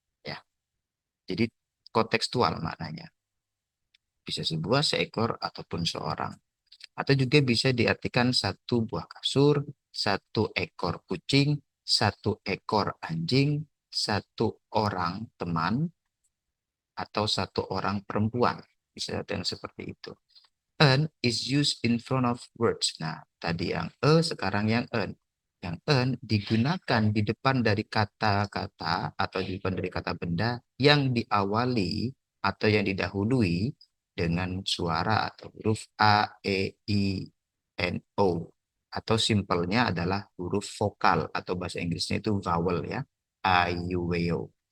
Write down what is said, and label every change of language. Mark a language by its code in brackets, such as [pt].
[id] Ya, jadi kontekstual maknanya. Bisa sebuah, seekor, ataupun seorang. Atau juga bisa diartikan satu buah kasur, satu ekor kucing, satu ekor anjing, satu orang teman, atau satu orang perempuan. Bisa yang seperti itu. [en] An is used in front of words. [id] Nah, tadi yang sekarang yang an. Yang an digunakan di depan dari kata-kata atau di depan dari kata benda yang diawali atau yang didahului dengan suara atau huruf A, E, I, N, O. Atau simpelnya adalah huruf vokal atau bahasa Inggrisnya itu vowel ya. A, I, U, W, O.